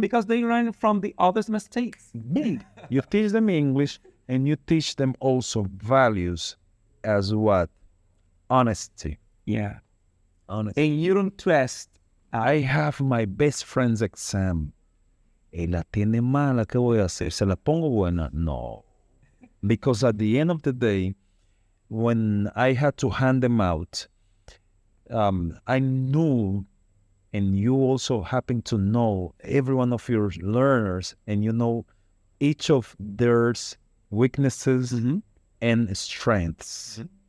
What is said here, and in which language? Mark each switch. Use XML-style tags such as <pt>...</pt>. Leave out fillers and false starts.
<en>Because they learn from the others' mistakes. You teach them English, and you teach them also values as what? Honesty. Yeah. Honesty. And you don't trust. I have my best friend's exam.</en> <es>La tiene mala, ¿qué voy a hacer? ¿Se la pongo buena? No.</es> <en>Because at the end of the day, when I had to hand them out, I knew, and you also happen to know every one of your learners, and you know each of their weaknesses and strengths.</en>